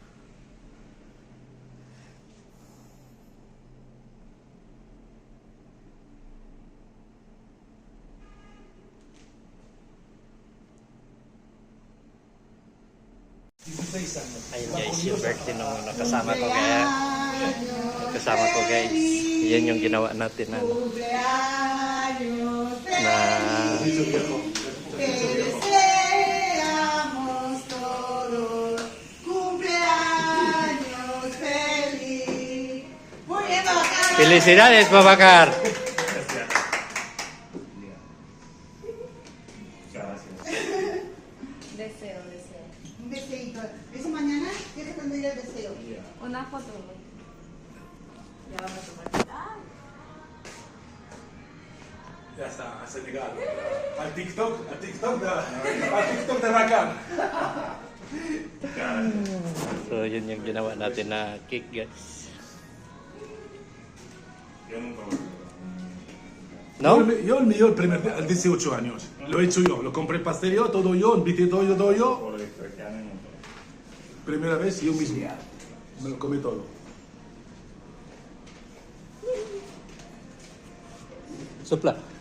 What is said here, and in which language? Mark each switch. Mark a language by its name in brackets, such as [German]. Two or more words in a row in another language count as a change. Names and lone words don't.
[Filipino] Ayun guys, yung birthday nung nakasama ko kaya kasama ko guys. Yan yung ginawa natin na [Spanish] Te deseamos todos cumpleaños feliz. Muy bien, Babacar. Felicidades, Babacar. Deseo. Un deseito. ¿Eso mañana? ¿Quieres tendría el deseo? Una foto. Ya vamos a tomar. Ya está, a Senegal. Al TikTok de Rakan. [Filipino] So yun yung ginawa natin na cake guys. [Spanish] ¿No? Yo el mío, el primer día, al 18 años. Lo he hecho yo, lo compré pastel yo, todo yo, invité todo yo. Primera vez yo mismo. Me lo comí todo. Sopla.